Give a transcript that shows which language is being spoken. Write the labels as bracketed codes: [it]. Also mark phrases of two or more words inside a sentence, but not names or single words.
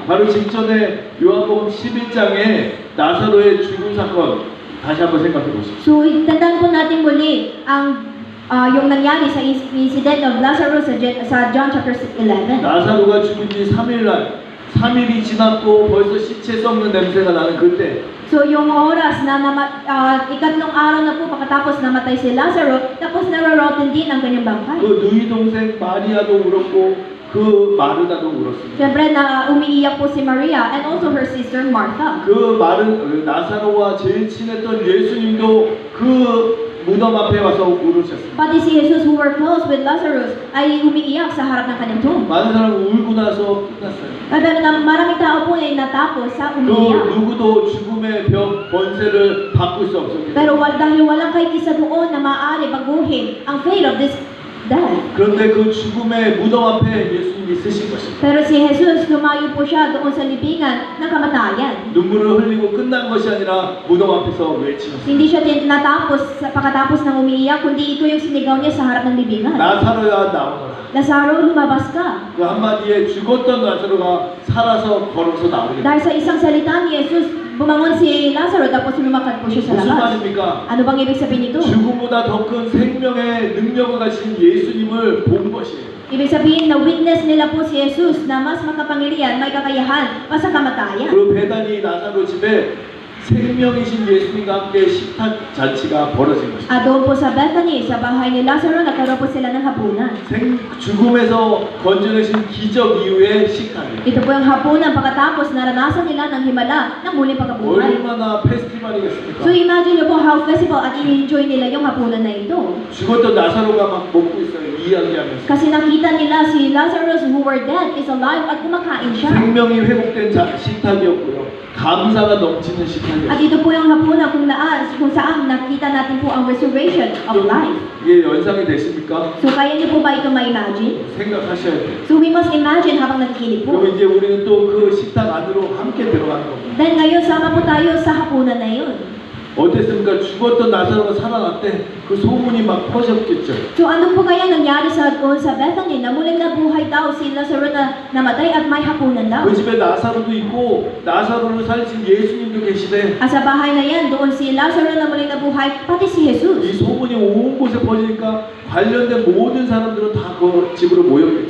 [ko] 바로 직전에 요한복음 11장에 나사로의 죽은 사건 다시 한번 생각해 보십시오. [tl] So tandaan po natin muli ang yung nangyari sa [en] incident of Lazarus [tl] sa John chapter 11. [ko] 나사로가 죽은 지 3일 날 3일이 지났고 벌써 시체 썩는 냄새가 나는 그때 [tl] So yung oras na ikatlong araw na po pagkatapos namatay si Lazaro, tapos nararotin din ang kanyang bangkay. [ko] 그 누이 동생 마리아도 울었고 그 마르다도 울었습니다. [tl] Siyempre na umiiyak po si Maria [en] and also her sister Martha. [ko] 그 나사로와 제일 친했던 예수님도 그 무덤 앞에 와서 울으셨습니다. [tl] Pati si Jesus [en] who were close with Lazarus [tl] ay umiiyak sa harap ng kanyang tomb. [ko] 많은 사람 울고 나서 끝났어요. [tl] Pero maraming tao po ay natapos sa [ko] 그 [tl] umiiyak. [ko] 누구도 죽음의 병 번세를 바꿀 수 없었기 [tl] Pero [ko] 때문에 [tl] dahil walang kahit isa doon na maaari baguhin ang [en] fate of this death. [ko] 그런데 그 죽음의 무덤 앞에 예수님이 쓰신 것입니다. [tl] Pero si Jesus, lumayo po siya doon sa libingan ng kamatayan. [ko] 눈물을 흘리고 끝난 것이 아니라 무덤 앞에서 외치셨습니다. [tl] Hindi siya pagkatapos ng umiiyak, kundi ito yung sinigaw niya sa harap ng libingan. [ko] 나사로야 나오너라. [tl] Lazaro, lumabas ka. [ko] 그 한마디에 죽었던 나사로가 살아서 걸어서 나오게 됩니다. [tl] Dahil sa isang salita ni Jesus, bumangon si Lazaro tapos lumakad po siya sa [ko] 무슨 [tl] labas. [ko] 말입니까? [tl] Ano bang ibig sabihin nito? [ko] 죽음보다 더 큰 생명의 능력을 가진 예수님을 본 것이에요. [tl] Ibig sabihin na witness nila po si Jesus na mas makapangyarihan, may kakayahan pa sa kamatayan. [ko] 그리고 베다니 나사로 집에 생명이신 예수님과 함께 식탁 잔치가 벌어진 것입니다. [tl] At doon po sa Bethany, sa bahay ni Lazaro, nagkaroon po sila ng hapunan. [ko] 죽음에서 건져내신 기적 이후의 식탁이에요. [tl] Ito po yung hapunan pagkatapos naranasan nila ng himala ng muling pagkabuhay. [ko] 얼마나 페스티벌이겠습니까? [tl] So imagine nyo po [en] how festival [tl] at i-enjoy nila yung hapunan na ito. [ko] 죽었던 나사로가 막 먹고 있어요. 이야기하면서. [tl] Kasi nakita nila si Lazarus [en] who were dead is alive [tl] at kumakain siya. [ko] 생명이 회복된 식탁이었고요. 감사가 넘치는 식탁이었어요. [tl] At ito po yung hapunan kung saan nakita natin po ang [en] resurrection of life. [ko] 이게 연상이 되십니까? [tl] So kaya niyo po ba ito ma-imagine? [ko] 생각하셔야 돼요. [en] So we must imagine [tl] habang nakikinig po. [ko] 그럼 이제 우리는 또 그 식탁 안으로 함께 들어가는 겁니다. [tl] Then ngayon sama po tayo sa hapunan na yun. [ko] 어땠습니까? 죽었던 나사로가 살아났대. 그 소문이 막 퍼졌겠죠. [tl] So ano po kaya nangyari doon sa Bethany na muling nabuhay daw si Lazaro na namatay at may hapunan daw? [ko] 그 집에 나사로도 있고 나사로를 살리신 예수님도 계시대. [tl] At sa bahay na yan, doon si Lazaro na muling nabuhay, pati si [ko] 이 [tl] Jesus. [ko] 소문이 온 곳에 퍼지니까 관련된 모든 사람들은 다 그 집으로 모였겠죠.